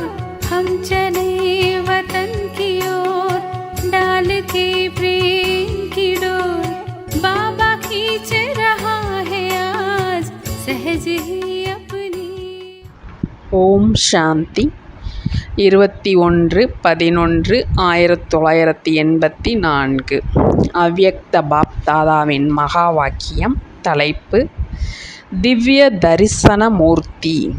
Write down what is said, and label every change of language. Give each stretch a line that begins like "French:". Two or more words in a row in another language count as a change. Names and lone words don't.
Hindi: हम चले वतन की ओर डाल के प्रेम की डोर। बाबा खींच रहा है आज सहज ही अपनी।
Tamil: ஓம் சாந்தி 21/11/1984 அவ்யக்த பாப்தாதாவின் மகா வாக்கியம். தலைப்பு திவ்ய தரிசன மூர்த்தி.